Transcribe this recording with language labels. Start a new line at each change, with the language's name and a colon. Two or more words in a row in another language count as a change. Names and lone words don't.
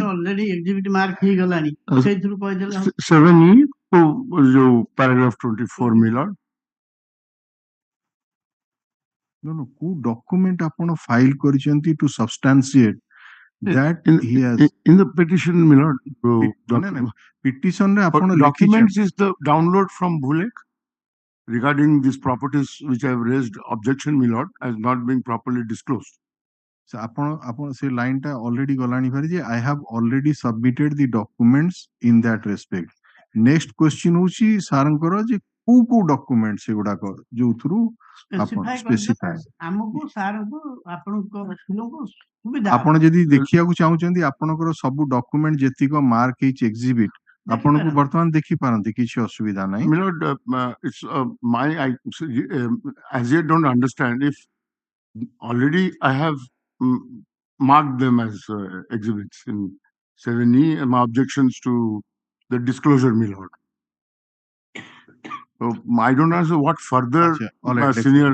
English: already exhibit mark
Odia: ହେଇଗଲାଣି ସେଇଥିରୁ କହିଦେଲେ
English: 7E ଯୋଉ paragraph 24 my lord.
Odia: no କୋଉ ଡକୁମେଣ୍ଟ ଆପଣ ଫାଇଲ କରିଛନ୍ତି
English: to substantiate that he has In the petition, my lord.
Odia: Petition ରେ ଆପଣ
English: Documents is the download from Bhulek regarding these properties which I have raised objection, my lord, as not being properly disclosed.
Odia: ଆପଣ ସେ ଲାଇନ ଟା ଅଲରେଡି ଗଲାଣି ଭାରି ଯେ
English: I have already submitted the documents in that respect. Next question
Odia: ହଉଛି ସାରଙ୍କର ଯେ କୋଉ ଡକୁମେଣ୍ଟ ସେଗୁଡାକ ଯୋଉଥିରୁ ଆପଣ ସ୍ପେସିଫାଏ ଆମକୁ ସାରଙ୍କୁ ଆପଣଙ୍କ ପିଲାଙ୍କୁ ସୁବିଧା ଆପଣ ଯଦି ଦେଖିବାକୁ ଚାହୁଁଛନ୍ତି ଆପଣଙ୍କର ସବୁ ଡକୁମେଣ୍ଟ ଯେତିକ ମାର୍କ ହେଇଛି ଏକ୍ସିବିଟ ଆପଣଙ୍କୁ ବର୍ତ୍ତମାନ ଦେଖି ପାରନ୍ତି କିଛି ଅସୁବିଧା ନାହିଁ
English: My lord, it's as yet don't understand if already I have marked them as exhibits in 7E and my objections to the disclosure, my lord. So I don't know what further senior.